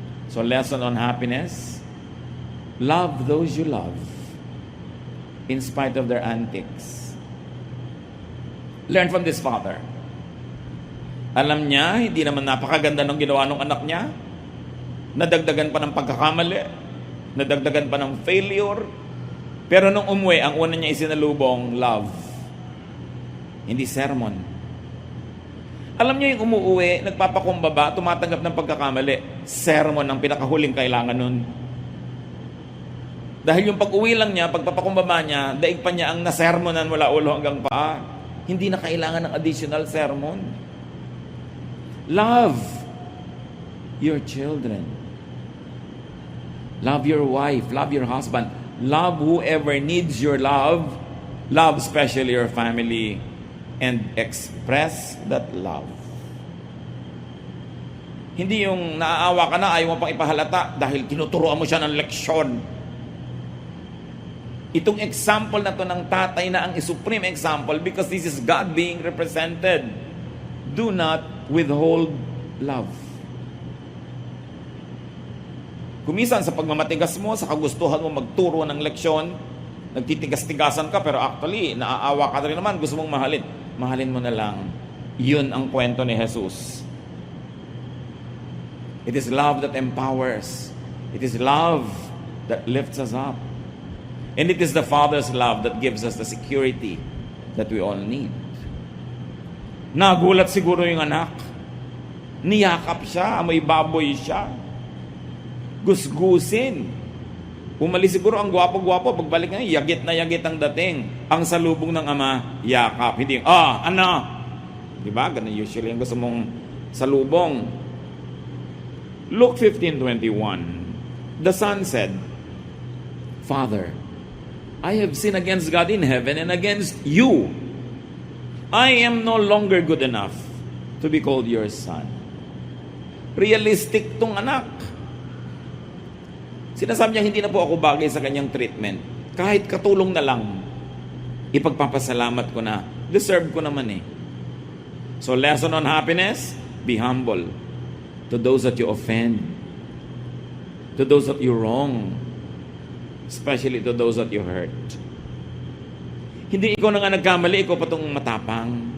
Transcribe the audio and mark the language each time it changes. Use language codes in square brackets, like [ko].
[en] So, lesson on happiness: love those you love in spite of their antics. Learn from this father. [tl] Alam niya, hindi naman napakaganda ng ginawa ng anak niya. Nadagdagan pa ng pagkakamali. Nadagdagan pa ng failure. Pero nung umuwi, ang una niya isinalubong, love. Hindi sermon. Alam niyo yung umuwi, nagpapakumbaba, tumatanggap ng pagkakamali. Sermon ang pinakahuling kailangan nun. Dahil yung pag-uwi lang niya, pagpapakumbaba niya, daig pa niya ang nasermonan mula ulo hanggang paa. Hindi na kailangan ng additional sermon. [en] Love your children. Love your wife, love your husband, love whoever needs your love, love especially your family, and express that love. [tl] Hindi yung naaawa ka na, ayaw mo pang ipahalata dahil tinuturuan mo siya ng leksyon. Itong example na to ng tatay na ang supreme example [en] because this is God being represented. Do not withhold love. [tl] Kumisan sa pagmamatigas mo, sa kagustuhan mo magturo ng leksyon, nagtitigas-tigasan ka pero actually naaawa ka rin naman, gusto mong mahalin. Mahalin mo na lang. Yun ang kwento ni Jesus. [en] It is love that empowers. It is love that lifts us up. And it is the Father's love that gives us the security that we all need. [tl] Nagulat siguro yung anak. Niyakap siya, amoy baboy siya. Gusgusin. Umalis siguro ang gwapo-gwapo. Pagbalik na yagit ang dating. Ang salubong ng ama, yakap. Hindi, ano? Diba? Ganun usually ang gusto mong salubong. [en] Luke 15:21. The son said, Father, I have sinned against God in heaven and against you. I am no longer good enough to be called your son. [tl] Realistic tong anak. Sinasabi niya, hindi na po ako bagay sa kanyang treatment. Kahit katulong na lang, ipagpapasalamat ko na. Deserve ko naman eh. [en] So lesson on happiness, be humble to those that you offend, to those that you wrong, especially to those that you hurt. [tl] Hindi ikaw na nga nagkamali, ikaw pa itong matapang.